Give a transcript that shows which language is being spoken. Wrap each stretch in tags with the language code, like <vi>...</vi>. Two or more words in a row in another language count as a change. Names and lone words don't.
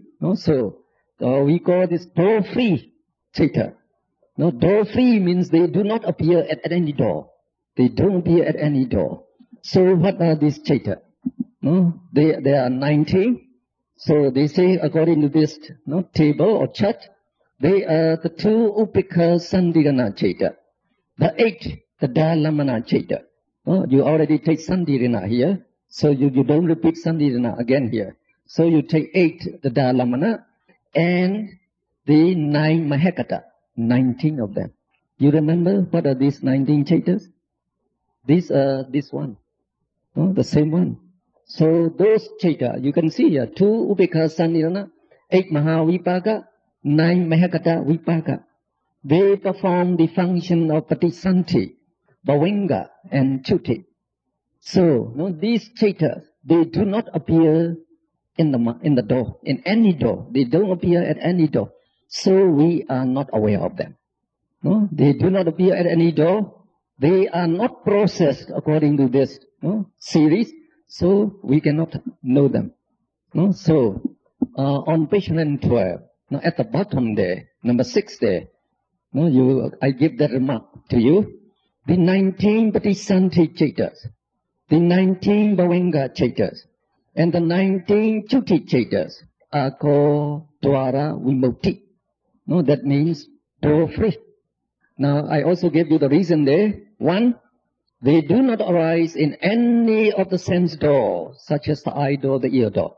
<en>No, so we call this door free chaita. No, door free means they do not appear at any door. They don't appear at any door. So what are these chaita? No, they are 19. So they say according to this table or chart, they are the 2</en> <pi>upika sandirana chaita.</pi> <en>The 8, the</en> <pi>dalamana chaita.</pi> <en>No, you already take sandirana here. So you don't repeat sandirana again here. So you take 8, the dalamana, and the 9 mahekata. 19 of them. You remember what are these 19 chaitas? These are this one. No, the same one. So those chaita, you can see here, 2</en> <pi>upeka sandirana,</pi> <en>8 mahavipaka, 9</en> <pi>mahakata vipaka.</pi> <en>They perform the function of</en> <pi>patisanti, bhavinga,</pi> <en>and chuti. So, no, these chaitas, they do not appear in the door, in any door. They don't appear at any door. So we are not aware of them. No, they do not appear at any door. They are not processed according to this series. So we cannot know them. No, so on page 12, no, at the bottom there, number 6 there, no, I give that remark to you. The 19</en> <pi>patisanti chaitas,</pi> <en>the 19</en> <pi>bhavinga chaitas,</pi> <en>and the 19</en> <pi>chuti chaitas</pi> <en>are called</en> <pi>dwara vimukti.</pi> <en>No, that means door free. Now, I also gave you the reason there. 1, they do not arise in any of the sense doors, such as the eye door, the ear door.</en>